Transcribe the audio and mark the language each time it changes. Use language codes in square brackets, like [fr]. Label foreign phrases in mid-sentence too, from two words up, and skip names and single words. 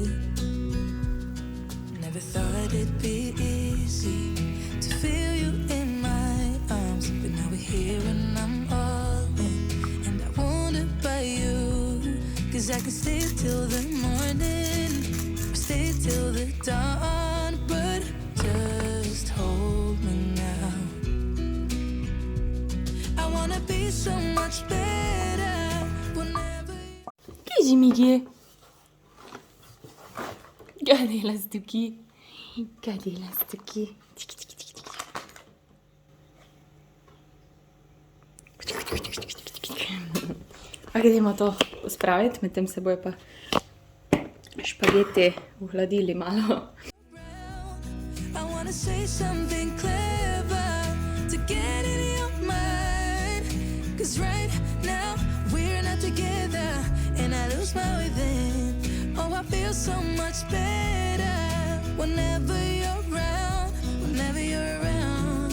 [en] Never thought it'd be easy to feel you in my arms, but now we're here and I'm all in, and I wonder about you, 'cause I can stay till the morning, stay till the dawn, but just hold me now. I wanna be so much better whenever. [sl] Kje Migi? Kaj delaš tukaj? Kaj delaš tukaj? Gremo to pospraviti, medtem se bojo pa špageti uhladili malo. [en] I wanna say something clever to get in your mind, 'cause right now we're not together and I lose my way then. Oh, I feel so much better whenever you're around, whenever you're around.